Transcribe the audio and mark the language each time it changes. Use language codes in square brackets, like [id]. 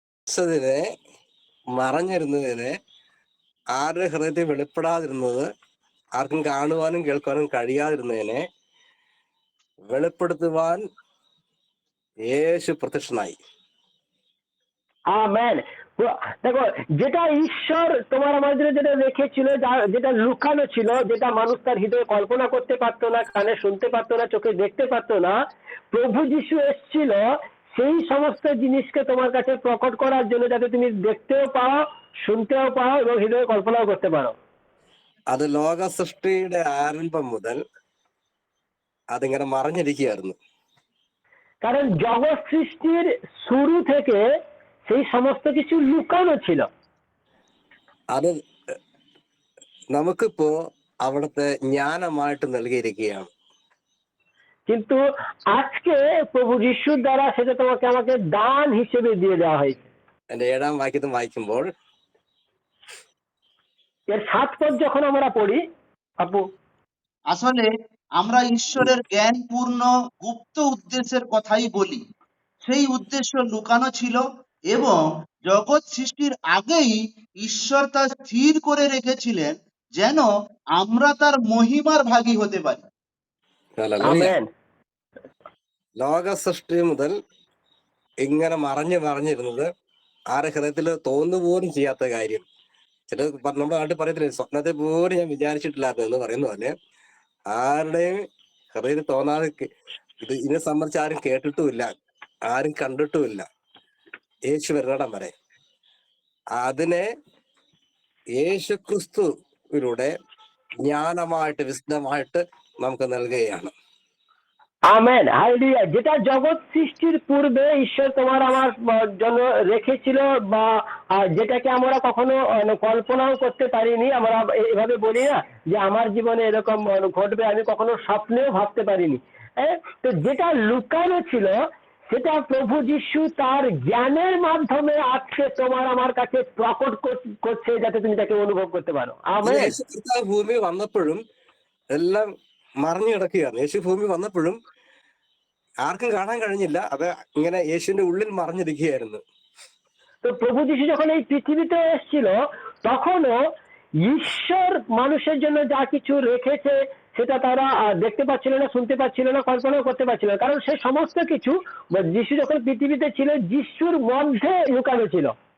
[ml] ച്ചതിനെ മറഞ്ഞിരുന്നതിനെ ആരുടെ ഹൃദയത്തിൽ വെളിപ്പെടാതിരുന്നത്, ആർക്കും കാണുവാനും കേൾക്കാനും കഴിയാതിരുന്നതിനെ വെളിപ്പെടുത്തുവാൻ യേശു প্রত্যക്ഷനായി। [bn] আমেন। দেখো, যেটা ঈশ্বর তোমার আমার জন্য যেটা রেখেছিল, যেটা লুকানো ছিল, যেটা মানুষ তার হৃদয়ে কল্পনা করতে পারতো না, কানে শুনতে পারতো না, চোখে দেখতে পারতো না, প্রভু যিশু এসেছিল সেই সমস্ত জিনিসকে তোমার কাছে প্রকট করার জন্য, যাতে তুমি দেখতেও পাও, শুনতেও পাও এবং হৃদয়ে কল্পনাও করতে পারো। [ml] അത് ലോക സൃഷ്ടിയുടെ ആരംഭം മുതൽ അതിങ്ങനെ മറഞ്ഞിരിക്കുകയായിരുന്നു। [bn] কারণ জগৎ সৃষ্টির শুরু থেকে সেই সমস্ত কিছু লুকানো ছিল। [ml] അത് നമുക്കിപ്പോ അവിടുത്തെ ജ്ഞാനമായിട്ട് നൽകിയിരിക്കുകയാണ്। [bn] কিন্তু আজকে প্রভু যিশুর দ্বারা সেটা তোমাকে আমাকে দান হিসেবে দিয়ে দেওয়া হয়েছে। [ml] എന്റെ 7ാം വാക്യത്തിൽ വായിക്കുമ്പോൾ [bn] এর 7 পদ যখন আমরা পড়ি, আপু, আসলে আমরা ঈশ্বরের জ্ঞানপূর্ণ গুপ্ত উদ্দেশ্যের কথাই বলি। সেই উদ্দেশ্য লুকানো ছিল এবং জগৎ সৃষ্টির আগেই ঈশ্বর তা স্থির করে রেখেছিলেন যেন আমরা তার মহিমার ভাগী হতে পারি। [ml] ഹല്ലേലൂയ. [bn] আমেন। [ml] ലോക സൃഷ്ടി മുതൽ ഇങ്ങനെ മറഞ്ഞിരുന്നത് ആരുടെ ഹൃദയത്തിൽ തോന്നുപോലും ചെയ്യാത്ത കാര്യം. ചില നമ്മുടെ നാട്ടിൽ പറയത്തില്ലേ, സ്വപ്നത്തെ പോലും ഞാൻ വിചാരിച്ചിട്ടില്ലാത്ത എന്ന് പറയുന്ന പോലെ ആരുടെയും ഹൃദയത്തിൽ തോന്നാതെ ഇതിനെ സംബന്ധിച്ച് ആരും കേട്ടിട്ടുമില്ല, ആരും കണ്ടിട്ടുമില്ല, യേശു വരുന്നിടം വരെ. അതിനെ യേശു ക്രിസ്തുവിലൂടെ ജ്ഞാനമായിട്ട് വിശദമായിട്ട് നമുക്ക് നൽകുകയാണ്। [bn] Amen, hallelujah. যেটা জগৎ সৃষ্টির পূর্বে ঈশ্বর তোমার আমার জন্য রেখেছিল, বা যেটাকে আমরা কখনো কল্পনাও করতে পারিনি। আমরা এভাবে বলি না যে আমার জীবনে এরকম ঘটবে, আমি কখনো স্বপ্নেও ভাবতে পারিনি। তো যেটা লুকানো ছিল সেটা প্রভু যিশু তার জ্ঞানের মাধ্যমে আজকে তোমার আমার কাছে প্রকট করছে, যাতে তুমি তাকে অনুভব করতে পারো। আমেন। [ml] യേശു കർത്താവ് ഭൂമി വന്നപ്പോഴും എല്ലാം മറിഞ്ഞു കിടക്കുകയാണ്। യേശു ഭൂമി വന്നപ്പോഴും ആർക്കും കാണാൻ കഴിഞ്ഞില്ല, അത് ഇങ്ങനെ യേശുവിന്റെ ഉള്ളിൽ മറിഞ്ഞിരിക്കുകയായിരുന്നു। [bn] তো প্রভু যিশু যখন এই পৃথিবীতে এসেছিল, তখনও ঈশ্বর মানুষের জন্য যা কিছু রেখেছে সেটা তারা দেখতে পাচ্ছিল না, শুনতে পাচ্ছিল না, কল্পনাও করতে পারছিল না। কারণ সে সমস্ত কিছু যিশু যখন পৃথিবীতে ছিল যিশুর মধ্যে লুকানো ছিল।